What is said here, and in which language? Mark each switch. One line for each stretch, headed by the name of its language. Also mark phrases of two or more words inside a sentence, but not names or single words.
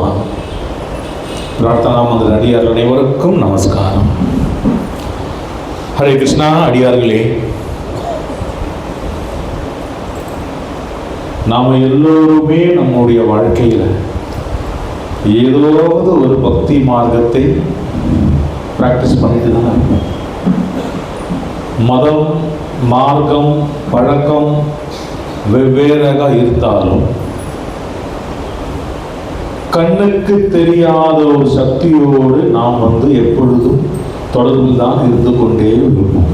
Tamil: பிரார்த்தனா மந்திர் அடியார் அனைவருக்கும் நமஸ்காரம்। हरे कृष्णा। अडियाர்களே, நாம் எல்லோருமே நம்முடைய வாழ்க்கையில் ஏதாவது ஒரு பக்தி மார்க்கத்தை பிராக்டிஸ் பண்ணிட்டு தான் இருக்கோம். மதம், மார்க்கம், பழக்கம் வெவ்வேறாக இருந்தாலும் கண்ணுக்கு தெரியாத ஒரு சக்தியோடு நாம் எப்பொழுதும் தொடர்பில் தான் இருந்து கொண்டே இருப்போம்.